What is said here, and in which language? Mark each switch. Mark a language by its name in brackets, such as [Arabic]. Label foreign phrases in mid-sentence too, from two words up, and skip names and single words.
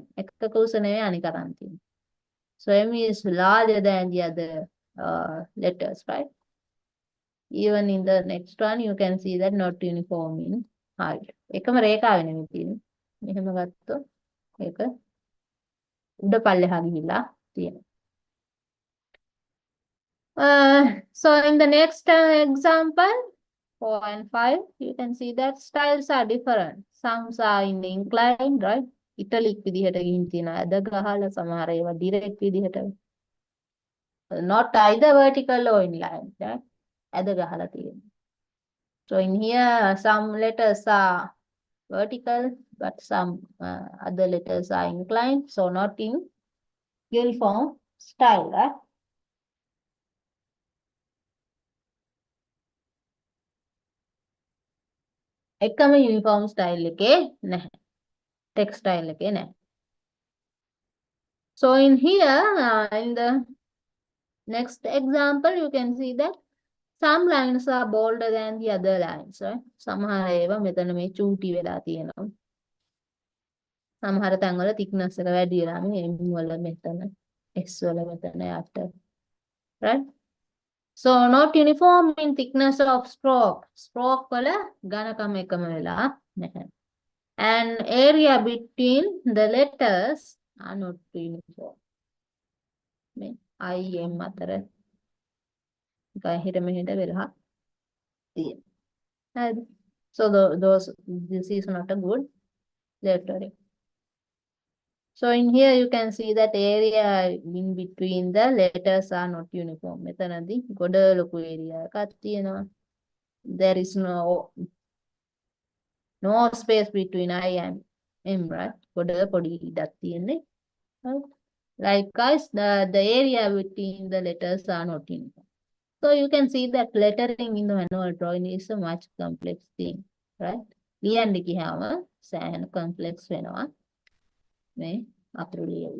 [Sinhala] එකක උස නෙවෙයි අනික අරන් තියෙන්නේ. [English] So M is larger than the other letters, right? Even in the next one, you can see that not uniform in height. [Sinhala] එකම රේඛාව නෙමෙයි තියෙන්නේ. මෙහෙම ගත්තොත් ඒක උඩ පල්ලෙහා ගිහිලා තියෙනවා. [English] So in the next example, 4 and 5, you can see that styles are different. Some are in the inclined, right? [Sinhala] Italic විදිහට ගිහින් තියෙනවා. අද ගහලා සමහර ඒවා direct විදිහට. [English] Not either vertical or inline, right? [Sinhala] අද ගහලා තියෙනවා. [English] So in here, some letters are vertical, but some other letters are inclined. So not in uniform style, right? [Sinhala] එකම [English] uniform style [Sinhala] එකේ නැහැ. Textile එකේ නැහැ. [English] So in here, in the next example, you can see that some lines are bolder than the other lines, right? [Sinhala] සමහර ඒවා මෙතන මේ චූටි වෙලා තියෙනවා. සමහර තැන්වල thickness එක වැඩි වෙලා මේ M වල මෙතන S වල මෙතන යට. [English] Right? So not uniform in thickness of stroke. [Sinhala] Stroke වල ඝනකම එකම වෙලා නැහැ. [English] And area between the letters are not uniform. [Sinhala] මේ I M අතර ගහිර මෙහෙට වෙලා තියෙනවා. [English] So this is not a good lettering. So in here you can see that area in between the letters are not uniform. [Sinhala] මෙතනදී ගොඩ ලොකු area එකක් තියෙනවා. [English] There is no space between I and M, right? [Sinhala] ගොඩ පොඩි ඉඩක් තියෙන්නේ. [English] Likewise, the area between the letters are not uniform. So you can see that lettering in the manual drawing is a much complex thing, right? [Sinhala] ලියන්න ගියාම සෑහෙන complex වෙනවා. මේ අකුරු ලියවීම.